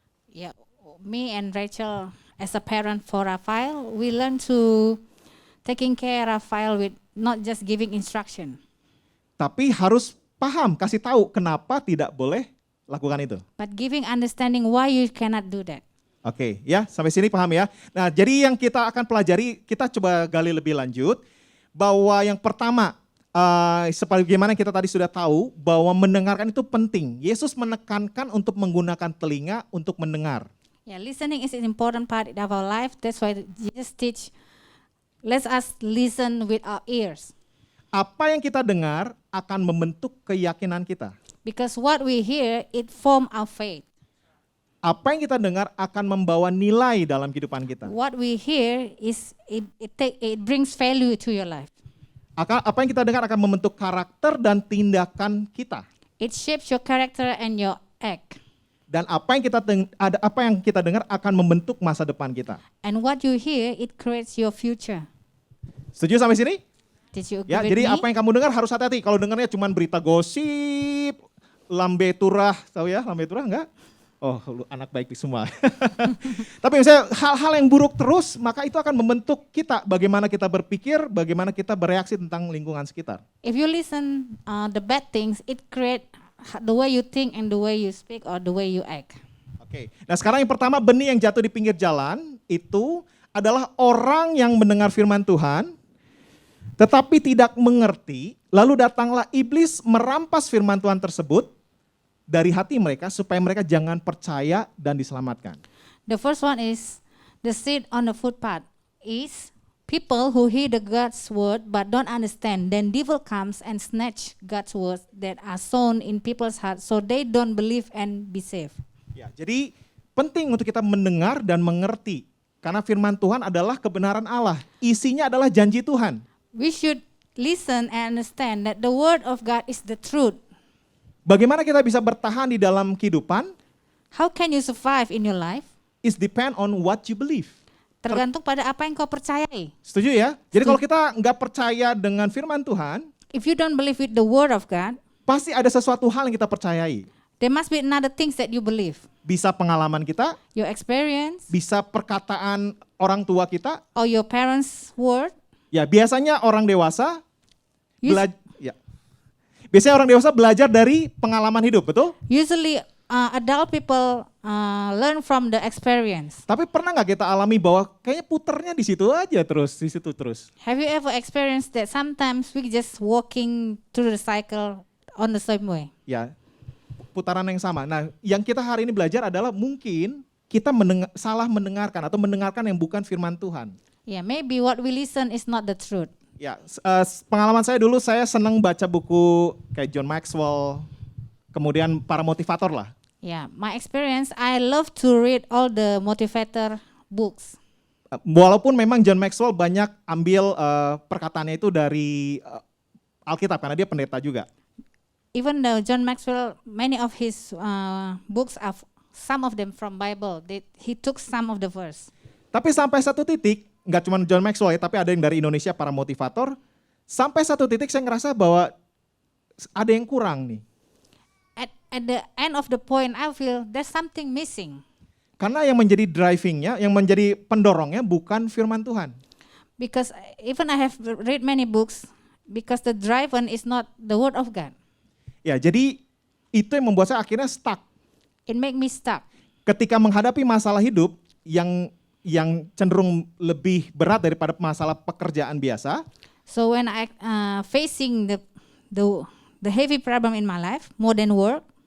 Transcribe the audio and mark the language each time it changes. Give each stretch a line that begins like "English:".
English: yeah, me and Rachel as a parent for Rafael, we learn to taking care Rafael with not just giving instruction,
Indonesian: Tapi harus paham, kasih tahu kenapa tidak boleh lakukan itu.
English: but giving understanding why you cannot do that.
Indonesian: Oke, ya sampai sini paham ya. Nah, jadi yang kita akan pelajari, kita coba gali lebih lanjut bahwa yang pertama, sebagaimana kita tadi sudah tahu bahwa mendengarkan itu penting. Yesus menekankan untuk menggunakan telinga untuk mendengar.
English: Yeah, listening is an important part of our life. That's why Jesus teach, let us listen with our ears.
Indonesian: Apa yang kita dengar akan membentuk keyakinan kita.
English: Because what we hear, it form our faith.
Indonesian: Apa yang kita dengar akan membawa nilai dalam kehidupan kita.
English: What we hear is it brings value to your life.
Indonesian: Apa yang kita dengar akan membentuk karakter dan tindakan kita.
English: It shapes your character and your act.
Indonesian: Dan apa yang kita dengar akan membentuk masa depan kita.
English: And what you hear, it creates your future.
Indonesian: Setuju sampai sini?
English: Did you agree
Indonesian: Ya,
English: with
Indonesian: jadi
English: me?
Indonesian: apa yang kamu dengar harus hati-hati. Kalau dengarnya cuma berita gosip, lambe turah, tahu ya lambe turah enggak? Oh, lu anak baik semua. Tapi misalnya hal-hal yang buruk terus, maka itu akan membentuk kita. Bagaimana kita berpikir, bagaimana kita bereaksi tentang lingkungan sekitar.
English: If you listen the bad things, it create the way you think and the way you speak or the way you act.
Indonesian: Oke. Nah, sekarang yang pertama, benih yang jatuh di pinggir jalan itu adalah orang yang mendengar firman Tuhan tetapi tidak mengerti, lalu datanglah iblis merampas firman Tuhan tersebut dari hati mereka supaya mereka jangan percaya dan diselamatkan.
English: The first one is the seed on the footpath is people who hear the God's word but don't understand. Then devil comes and snatch God's words that are sown in people's hearts so they don't believe and be saved.
Indonesian: Ya, jadi penting untuk kita mendengar dan mengerti karena firman Tuhan adalah kebenaran Allah. Isinya adalah janji Tuhan.
English: We should listen and understand that the word of God is the truth.
Indonesian: Bagaimana kita bisa bertahan di dalam kehidupan
English: How can you survive in your life? is depend on what you believe.
Indonesian: Tergantung pada apa yang kau percayai. Setuju ya? Jadi kalau kita nggak percaya dengan firman Tuhan,
English: If you don't believe with the word of God,
Indonesian: pasti ada sesuatu hal yang kita percayai.
English: There must be another things that you believe.
Indonesian: Bisa pengalaman kita,
English: Your experience
Indonesian: bisa perkataan orang tua kita.
English: or your parents' word.
Indonesian: Ya, biasanya orang dewasa Us- ya. Biasanya orang dewasa belajar dari pengalaman hidup, betul?
English: Usually adult people learn from the experience.
Indonesian: Tapi pernah nggak kita alami bahwa kayaknya puternya di situ aja terus, di situ terus?
English: Have you ever experienced that sometimes we just walking through the cycle on the same way?
Indonesian: Ya, putaran yang sama. Nah, yang kita hari ini belajar adalah mungkin kita salah mendengarkan atau mendengarkan yang bukan firman Tuhan.
English: Yeah, maybe what we listen is not the truth.
Indonesian: Ya, pengalaman saya dulu, saya senang baca buku kayak John Maxwell, kemudian para motivator lah.
English: Yeah, my experience, I love to read all the motivator books.
Indonesian: Walaupun memang John Maxwell banyak ambil perkataannya itu dari Alkitab karena dia pendeta juga.
English: Even though John Maxwell, many of his books are some of them from Bible. He took some of the verse.
Indonesian: Tapi sampai satu titik, nggak cuma John Maxwell ya, tapi ada yang dari Indonesia para motivator. Sampai satu titik saya ngerasa bahwa ada yang kurang nih.
English: At the end of the point, I feel there's something missing.
Indonesian: Karena yang menjadi drivingnya, yang menjadi pendorongnya bukan firman Tuhan.
English: Because even I have read many books, because the driver is not the word of God.
Indonesian: Ya, jadi itu yang membuat saya akhirnya stuck.
English: It make me stuck.
Indonesian: Ketika menghadapi masalah hidup yang cenderung lebih berat daripada masalah pekerjaan biasa,
English: So when I facing the heavy problem in my life, more than work,